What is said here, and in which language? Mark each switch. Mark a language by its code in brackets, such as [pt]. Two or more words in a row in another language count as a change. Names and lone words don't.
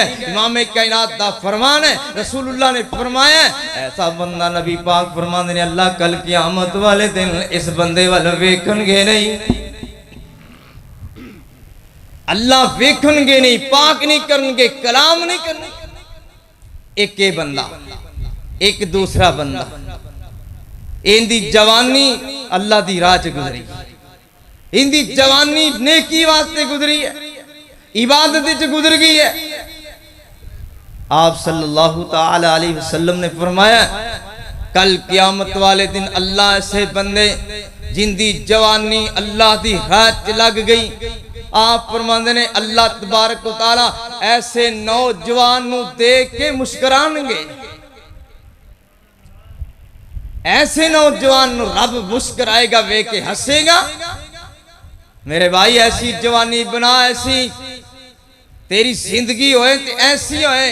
[pa] امام کائنات دا فرمان ہے، رسول اللہ نے فرمایا ایسا بندہ نبی پاک فرماتے نے اللہ کل قیامت والے دن اس بندے وال ویکھݨگے نہیں، اللہ ویکھݨگے نہیں، پاک نہیں کرنگے، کلام نہیں کرنگے. اک یہ بندہ، اک دوسرا بندہ، ایندی جوانی اللہ دی راہ چ گزری، ایندی جوانی نیکی واسطے گزری ہے، عبادت چ گزر گئی ہے. आप [ar] صلى الله تعالى عليه وسلم [pa] نے فرمایا کل قیامت والے دن اللہ ایسے بندے جندی جوانی اللہ دی راہ چ لگ گئی، آپ فرماندے نے [ar] الله تبارك وتعالى [pa] ایسے نوجوان نوں دیکھ کے مسکرائیں گے، ایسے نوجوان نوں رب مسکرائے گا، ویکھ کے ہسے گا. میرے بھائی ایسی جوانی بنا، ایسی تیری زندگی ہووے تے ایسی ہووے.